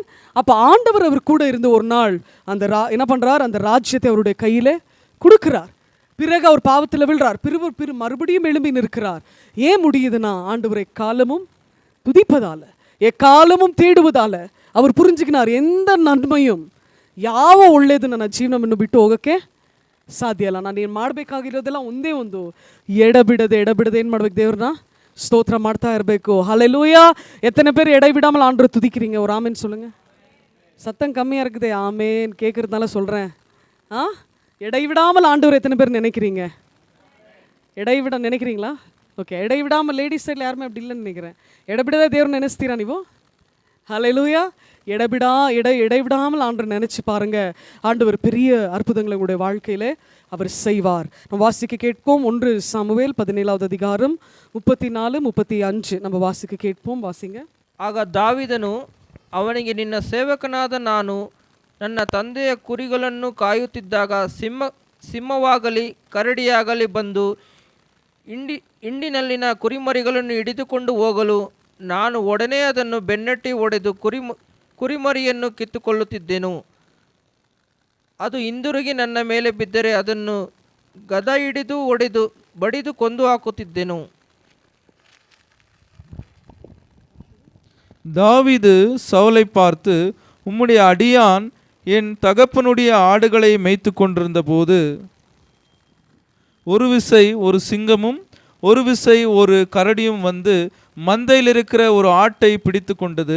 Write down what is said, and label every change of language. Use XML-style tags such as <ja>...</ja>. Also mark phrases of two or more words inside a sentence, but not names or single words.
<ta>அப்ப ஆண்டவர் அவர் கூட இருந்து ஒரு நாள் அந்த என்ன பண்றார், அந்த ராஜ்யத்தை அவருடைய கையில கொடுக்கிறார். பிறகு அவர் பாவத்தில் விழுறார், மறுபடியும் எழும்பி நிற்கிறார். ஏன் முடியுதுன்னா, ஆண்டவரை எக்காலமும் துதிப்பதால, எக்காலமும் தேடுவதால அவர் புரிஞ்சுக்கினார், எந்த ನನ್ಮೆயும்</ta> <kn>ಯಾವ ಒಳ್ಳೇದು ನನ್ನ ಜೀವನವನ್ನು ಬಿಟ್ಟು ಹೋಗಕ್ಕೆ ಸಾಧ್ಯ ಇಲ್ಲ. ನಾನು ಏನು ಮಾಡಬೇಕಾಗಿರೋದೆಲ್ಲ ಒಂದೇ ಒಂದು, ಎಡಬಿಡದೆ ಏನು ಮಾಡ್ಬೇಕು, ದೇವ್ರನ್ನ ಸ್ತೋತ್ರ ಮಾಡ್ತಾ ಇರಬೇಕು.</kn> <ta>ஹல்லேலூயா. எத்தனை பேர் எடை விடாமல் ஆண்டவரை துதிக்கிறீங்க? ஒரு ஆமேன் சொல்லுங்க. சத்தம் கம்மியாக இருக்குது, ஆமேன் கேட்கறதுனால சொல்கிறேன். எடை விடாமல் ஆண்டவர் எத்தனை பேர் நினைக்கிறீங்க? நினைக்கிறீங்களா? ஓகே. எடை விடாமல் லேடிஸ் சைடில் யாருமே அப்படி இல்லைன்னு நினைக்கிறேன்.</ta> <kn>ಎಡಬಿಡವೇ ದೇವರ್ ನೆನೆಸಿಟ್ಟೀರಾ ನೀವೋ? ஹல்லேலூயா.</kn> <ta>எடை விடாமல் ஆண்டவர் நினைச்சு பாருங்க, ஆண்டவர் பெரிய அற்புதங்களை உங்களுடைய வாழ்க்கையில அவர் செய்வார். நம்ம வாசிக்க கேட்போம். 1 சாமுவேல் 17வது அதிகாரம் 34, 35 நம்ம வாசிக்க கேட்போம். வாசிங்க.</ta> <kn>ಆಗ ದಾವೀದನು ಅವನಿಗೆ, ನಿನ್ನ ಸೇವಕನಾದ ನಾನು ನನ್ನ ತಂದೆಯ ಕುರಿಗಳನ್ನು ಕಾಯುತ್ತಿದ್ದಾಗ ಸಿಂಹವಾಗಲಿ ಕರಡಿಯಾಗಲಿ ಬಂದು ಹಿಂಡಿನಲ್ಲಿನ ಕುರಿಮರಿಗಳನ್ನು ಹಿಡಿದುಕೊಂಡು ಹೋಗಲು ನಾನು ಒಡನೆ ಅದನ್ನು ಬೆನ್ನಟ್ಟಿ ಹೊಡೆದು ಕುರಿಮರಿಯನ್ನು ಕಿತ್ತುಕೊಳ್ಳುತ್ತಿದ್ದೆನು. ಅದು ಹಿಂದಿರುಗಿ ನನ್ನ ಮೇಲೆ ಬಿದ್ದರೆ ಅದನ್ನು ಗದ ಹಿಡಿದು ಬಡಿದು ಕೊಂದು ಹಾಕುತ್ತಿದ್ದೆನು.</kn> <ta>தாவீது சவுலை பார்த்து, உம்முடைய அடியான் என் தகப்பனுடைய ஆடுகளை மேய்த்து கொண்டிருந்த போது ஒரு விசை ஒரு சிங்கமும் ஒரு விசை ஒரு கரடியும் வந்து மந்தையில் இருக்கிற ஒரு ஆட்டை பிடித்து கொண்டது.</ta>